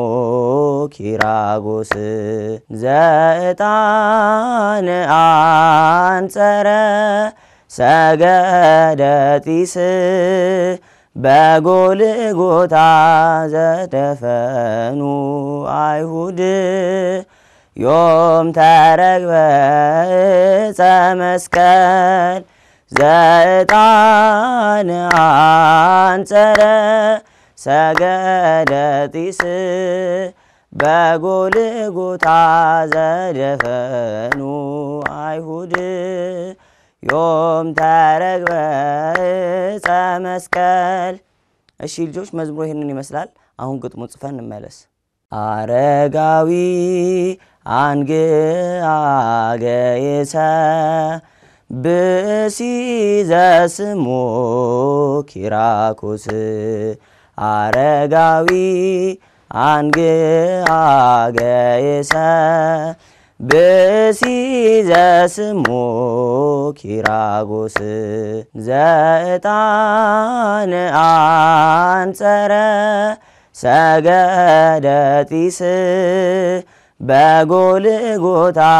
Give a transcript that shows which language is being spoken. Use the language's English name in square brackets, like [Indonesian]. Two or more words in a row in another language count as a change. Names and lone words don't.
[Geez] ኪራኮስ ዘዕጣን አንጸረ ሰገደ ጢስ በጎልጎታ ዘደፈኑ አይሁድ ዮም ተረግበ ዕፀ መስቀል ዘዕጣን አንጸረ ሰገደ ጢስ በጎልጎታ ዘደፈኑ አይሁድ ዮም ተረግበ ዕፀ መስቀል። [Amharic] እሺ ልጆች መዝሙሩ ይሄንን ይመስላል። አሁን ግጥሙ ጽፈን እንመለስ። [Geez] አረጋዊ አንግአ ገይሰ ብእሲ ዘስሙ ኪራኮስ አረጋዊ አንግአ ገይሰ ብእሲ ዘስሙ ኪራኮስ ዘዕጣን አንጸረ ሰገደ ጢስ በጎልጎታ